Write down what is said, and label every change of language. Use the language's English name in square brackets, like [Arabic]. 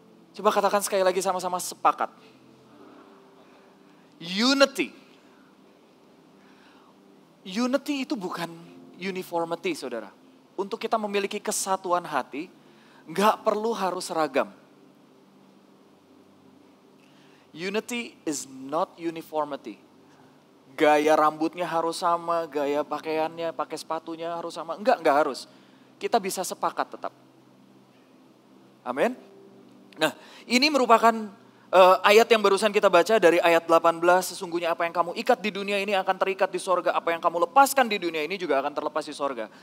[Indonesian] Coba katakan sekali lagi sama-sama, sepakat. [English] Unity. [Indonesian] Unity itu bukan uniformity, saudara. Untuk kita memiliki kesatuan hati, nggak perlu harus seragam. [English] Unity is not uniformity. [Indonesian] Gaya rambutnya harus sama, gaya pakaiannya, pakai sepatunya harus sama. Enggak harus. Kita bisa sepakat tetap. Amin. Nah, ini merupakan ayat yang barusan kita baca dari ayat 18, sesungguhnya apa yang kamu ikat di dunia ini akan terikat di sorga, apa yang kamu lepaskan di dunia ini juga akan terlepas di sorga.